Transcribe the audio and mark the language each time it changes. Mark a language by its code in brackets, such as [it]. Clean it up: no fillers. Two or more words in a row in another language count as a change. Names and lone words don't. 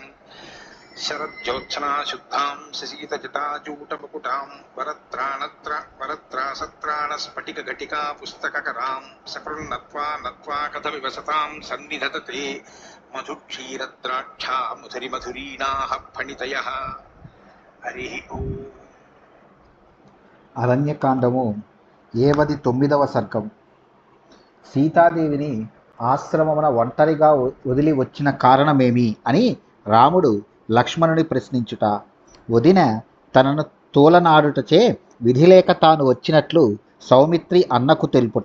[sa] शरज्योत्सना शुद्धां शशीतजटाजूटमुकुटां वरत्रासत्राणस्फटिकघटिका पुस्तककरां सकृन्नत्वा नत्वा कथमिव सतां सन्निधत्ते मधुक्षीरद्राक्षा मधुरिमधुरीणाः फणितयः। हरिः ओम्। [te] అరణ్యకాండము 79వ సర్గం. సీతాదేవిని ఆశ్రమమున ఒంటరిగా వదిలి వచ్చిన కారణమేమి అని రాముడు లక్ష్మణుని ప్రశ్నించుట. వదిన తనను తోలనాడుటచే విధిలేక తాను వచ్చినట్లు సౌమిత్రి అన్నకు తెలుపుట.